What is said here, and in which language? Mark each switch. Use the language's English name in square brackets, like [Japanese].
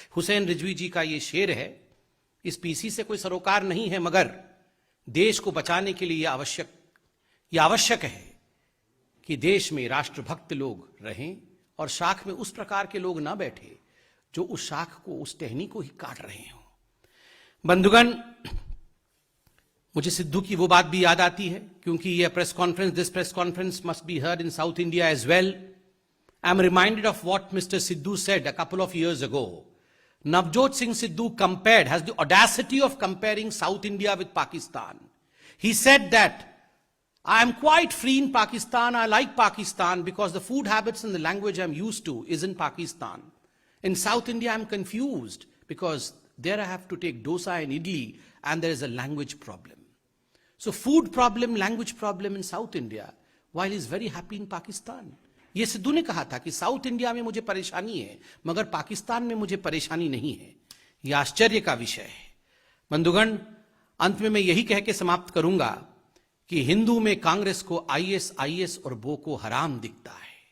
[Hindi] हुसैन रिजवी जी का ये शेर है। इस पीसी से कोई सरोकार नहीं है, मगर देश को बचाने के लिए यह आवश्यक है कि देश में राष्ट्रभक्त लोग रहें और शाख में उस प्रकार के लोग ना बैठे जो उस शाख को, उस टहनी को ही काट रहे हों। बंधुगण, मुझे सिद्धू की वो बात भी याद आती है, क्योंकि यह [English] This press conference must be heard in South India as well. I am reminded of what mister Sidhu said a couple of years ago. Navjot Singh Sidhu has the audacity of comparing South India with Pakistan. He said that I am quite free in Pakistan. I like Pakistan because the food habits and the language I'm used to is in Pakistan. In South India, I'm confused because there I have to take dosa and idli and there is a language problem. So food problem, language problem in South India, while he's very happy in Pakistan. [Hindi] ये सिद्धू ने कहा था कि south India में मुझे परेशानी है, मगर पाकिस्तान में मुझे परेशानी नहीं है। यह आश्चर्य का विषय है। बंधुगण, अंत में मैं यही कह के समाप्त करूंगा कि हिंदू में कांग्रेस को आईएस और बोको हराम दिखता है।